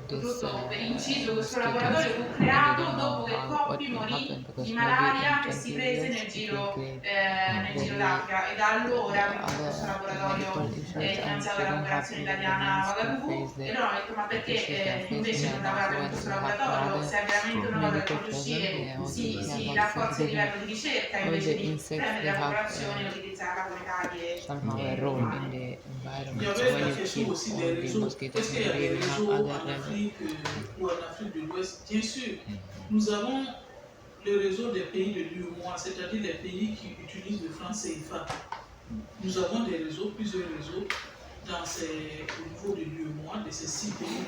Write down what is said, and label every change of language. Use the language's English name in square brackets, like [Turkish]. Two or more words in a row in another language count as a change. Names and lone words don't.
[Italian] Tutto per inciso, questo laboratorio fu creato dopo che Coppi morì di malaria che si prese nel giro d'Africa, e da allora questo laboratorio è finanziato dalla cooperazione italiana a Ouagadougou. E loro hanno detto ma perché invece non lavorate con questo laboratorio? Se è veramente una cosa per riuscire si rafforza il livello di ricerca invece di prendere la popolazione e utilizzarla come taglie. [French] Il y avait la question aussi des réseaux. Est-ce qu'il y a des réseaux en Afrique ou en Afrique de l'Ouest? Bien sûr, nous avons le réseau des pays de l'UEMOA, c'est-à-dire les pays qui utilisent le franc CFA. Nous avons des réseaux, plusieurs réseaux au niveau de l'UEMOA, de ces 6 pays-là.